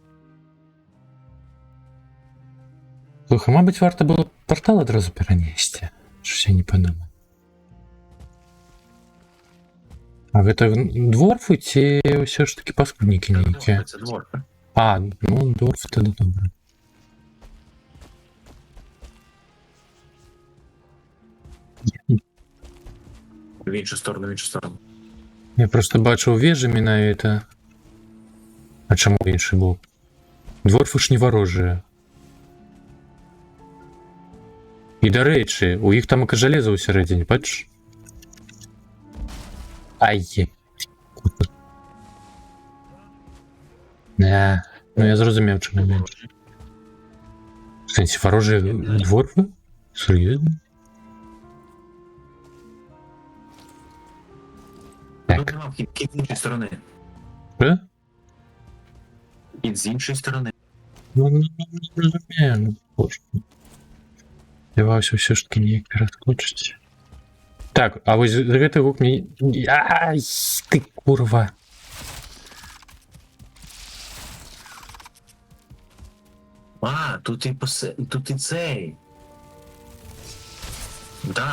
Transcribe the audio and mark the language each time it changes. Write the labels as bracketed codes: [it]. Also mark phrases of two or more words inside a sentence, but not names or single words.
[be] Слухай, мабыць, варта было партал адразу перанесці. [uk] Щось я не падумаў. [be] А гэта дворфы ці ўсё ж такі паскуднікі нейкія? [uk] Це дворфи. [be] А, ну, дворфы тады добра. [uk] В іншу сторону, в іншу сторону. [be] Я просто бачыў вежы менавіта. А чаму іншы бок? Дворфы ж не варожыя. І дарэчы, у іх там железа ўсярэдзіне, бачыш? Ай. Не, ну я зразумеў, чаму менш. В сэнсе, варожыя дворфы? Сур'ёзна? [uk] Тут нема вхід з іншої сторони. Що? І з іншої сторони. Ну, не розумію, ну, боже. Сподівався все ж таки неяк перескочить. [be] Так, а вось гэты гук мне... Ай, ты курва. [uk] А, тут і тут і цей. [ru] Да.